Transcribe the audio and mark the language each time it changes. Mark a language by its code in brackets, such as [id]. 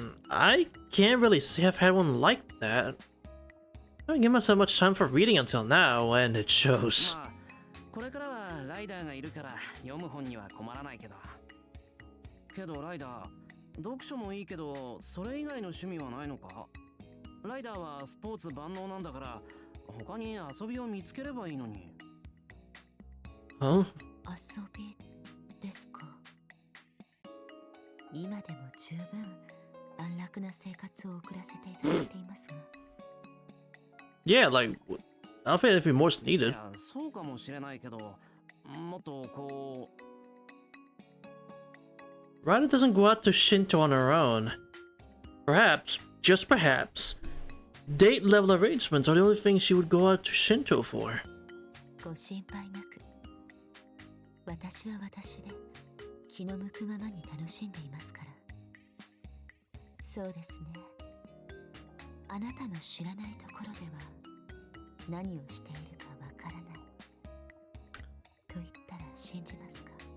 [en] I can't really say I've had one like that. I haven't given myself much time for reading until now, and it shows. [ja] まあ、これからはライダーがいるから読む本には困らないけど。けどライダー、読書もいいけど、それ以外の趣味はないのか？ライダーはスポーツ万能なんだから、他に遊びを見つければいいのに。 [en] Huh? [ja] 遊びですか。今でも十分安楽な生活を送らせていただいていますが。 [en] Yeah, like I don't think anything more's [ja] い [en] needed. [ja] や、そうかもしれないけど、もっとこう。 [en] Ryder doesn't go out to Shinto on her own. Perhaps, just perhaps, date level arrangements are the only thing she would go out to Shinto for. [ja] ご心配なく、私は私で気の向くままに楽しんでいますから。そうですね。あなたの知らないところでは何をしているかわからないと言ったら信じますか？